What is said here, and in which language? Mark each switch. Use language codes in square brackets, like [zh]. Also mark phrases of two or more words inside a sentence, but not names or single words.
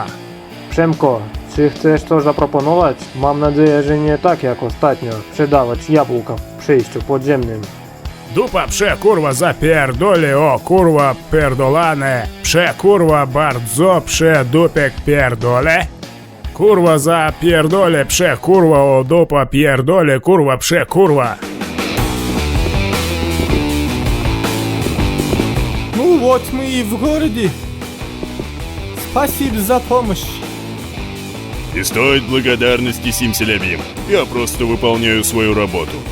[pl] Przemko, czy chcesz coś zaproponować? Mam nadzieję, że nie tak jak ostatnio, sprzedawać jabłka w przejściu podziemnym. Dupa prze kurwa zapierdolę, o kurwa pierdolane. Prze kurwa bardzo prze dupek pierdolę. Kurwa zapierdolę, prze kurwa o dupa pierdolę, kurwa prze kurwa. [ru] Ну вот мы и в городе. Спасибо за помощь. Не стоит благодарности, Симселябим. Я просто выполняю свою работу.